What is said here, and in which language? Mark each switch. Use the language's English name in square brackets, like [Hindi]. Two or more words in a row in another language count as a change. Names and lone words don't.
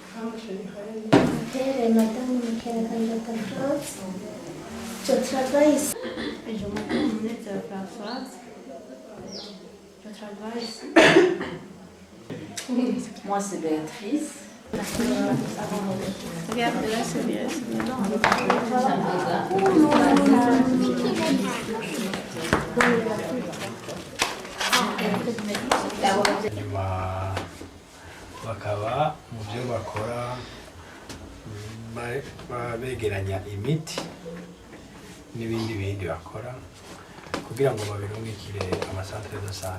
[French] Je travaille. Et je m'appelle Monette Françoise. Je travaille ici. Moi, c'est Béatrice. Regarde, là, c'est bien. [Rundi] nyuma bakaba mu byo bakora begeranya imiti n'ibindi bakora kugira ngo babirungikire [French] amasantere de sante.